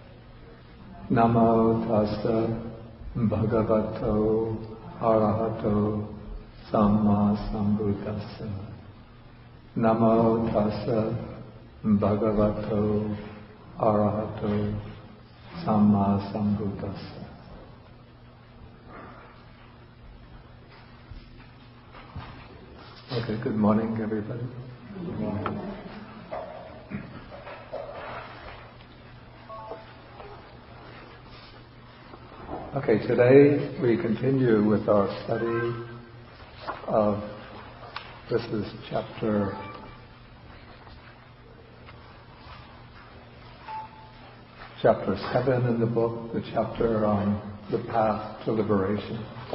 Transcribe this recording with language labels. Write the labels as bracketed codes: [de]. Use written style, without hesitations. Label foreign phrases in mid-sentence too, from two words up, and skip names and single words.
[pi] Namo tassa bhagavato arahato samma sambuddhassa. Namo tassa bhagavato arahato samma sambuddhassa. [en] Okay, good morning, everybody. Good morning. Okay, today we continue with our study of, this is chapter 7 in the book, the chapter on the path to liberation.